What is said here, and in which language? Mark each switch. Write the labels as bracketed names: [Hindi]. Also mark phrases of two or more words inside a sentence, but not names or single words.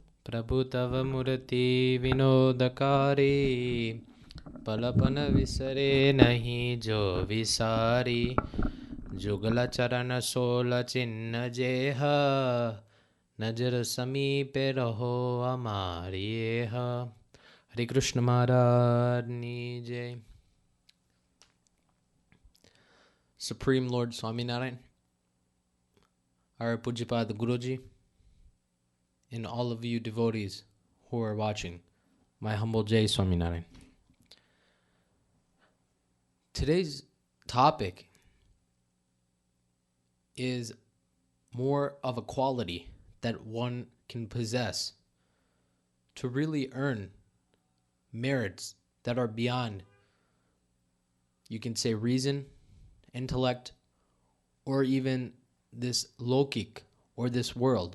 [Hindi] प्रभु तव मूर्ति विनोदकारी पलपन विसरे नहीं जो विसारी जुगल चरण सोल चिन्ह जेह नजर समीपे रहो हमारी एह। हरे कृष्ण महाराज की जय। [English] Supreme Lord Swaminarayan, our Pujapad Guruji, and all of you devotees who are watching, my humble Jai Swaminarayan. Today's topic is more of a quality that one can possess to really earn merits that are beyond, you can say, reason, intellect, or even this lokik or this world.